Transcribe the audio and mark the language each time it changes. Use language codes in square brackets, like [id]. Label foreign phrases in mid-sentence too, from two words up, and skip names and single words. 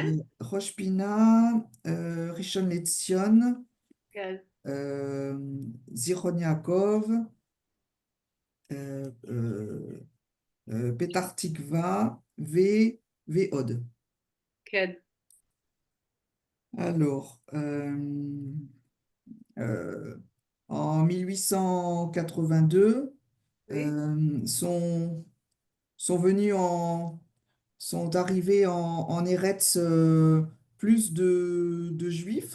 [he] ראש פינה, ראשון לציון, כן. זיכרון יעקב, פתח תקווה ועוד. כן. [fr] Alors, en 1882, Oui. sont arrivés en Eretz plus de juifs